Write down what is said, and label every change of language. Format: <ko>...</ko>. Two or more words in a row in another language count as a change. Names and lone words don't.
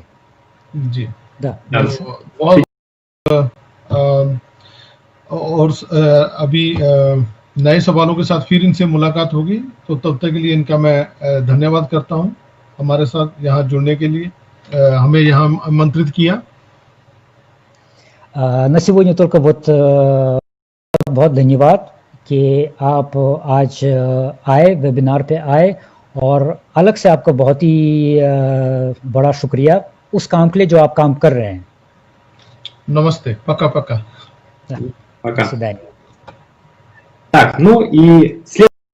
<hi>जी और अभी नए सवालों के साथ फिर इनसे मुलाकात होगी, तो तब तक के लिए इनका मैं धन्यवाद करता हूं हमारे साथ यहाँ जुड़ने के लिए, हमें यहाँ आमंत्रित किया।</hi> <ru>На сегодня только вот</ru> <hi>बहुत धन्यवाद कि आप आज आए, वेबिनार पे आए, और अलग से आपका बहुत ही बड़ा शुक्रिया उस काम के लिए जो आप काम कर रहे हैं। Namaste.</hi> <ru>Пока-пока. До свидания. Так, ну и</ru>